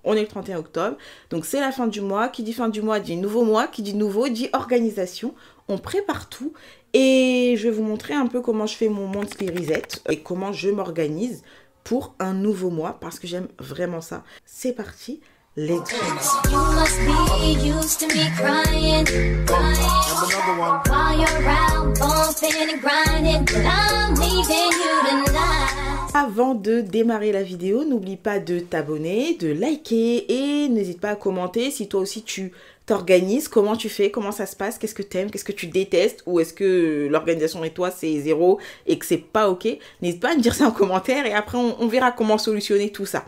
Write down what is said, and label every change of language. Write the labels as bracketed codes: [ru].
[fr] On est le 31 octobre, donc c'est la fin du mois. Qui dit fin du mois dit nouveau mois, qui dit nouveau dit organisation. On prépare tout et je vais vous montrer un peu comment je fais mon monthly reset et comment je m'organise pour un nouveau mois parce que j'aime vraiment ça. C'est parti. [en] Let's go. You must be used to me crying, while you're out bumping and grinding, but I'm leaving you tonight. [fr] Avant de démarrer la vidéo, n'oublie pas de t'abonner, de liker et n'hésite pas à commenter si toi aussi tu t'organises, comment tu fais, comment ça se passe, qu'est-ce que t'aimes, qu'est-ce que tu détestes, ou est-ce que l'organisation et toi c'est zéro et que c'est pas ok. N'hésite pas à me dire ça en commentaire et après on verra comment solutionner tout ça.